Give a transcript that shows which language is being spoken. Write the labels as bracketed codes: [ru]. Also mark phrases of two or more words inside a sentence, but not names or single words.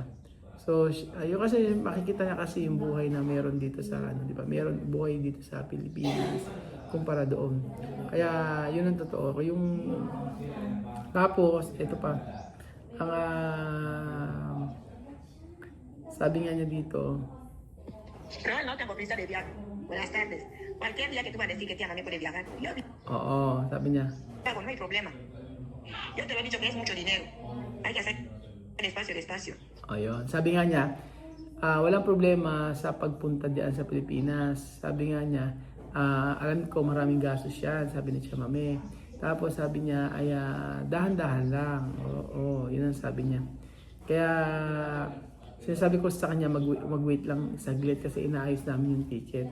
[tl] So, ayun kasi makikita niya kasi yung buhay na meron dito sa di ba? Meron buhay dito sa Pilipinas kumpara doon. Kaya yun ang totoo. Yung tapos ito pa ang sabi nga niya dito. [es] No tengo prisa de viaje. Buenas tardes. Cualquier día que tú vas a decir que tía mami puede viajar. Yo [tl] Oo, sabi niya. [es] hago, no hay problema. Yo te lo he dicho que es mucho dinero. Hay que hacer despacio. [tl] Ayun. Sabi nga niya, walang problema sa pagpunta diyan sa Pilipinas. Sabi nga niya, alam ko maraming gastos yan, sabi ni Chamami. Tapos sabi niya, ay dahan-dahan lang. Oo, yun ang sabi niya. Kaya sinasabi ko sa kanya, mag-wait lang saglit kasi inaayos namin yung ticket.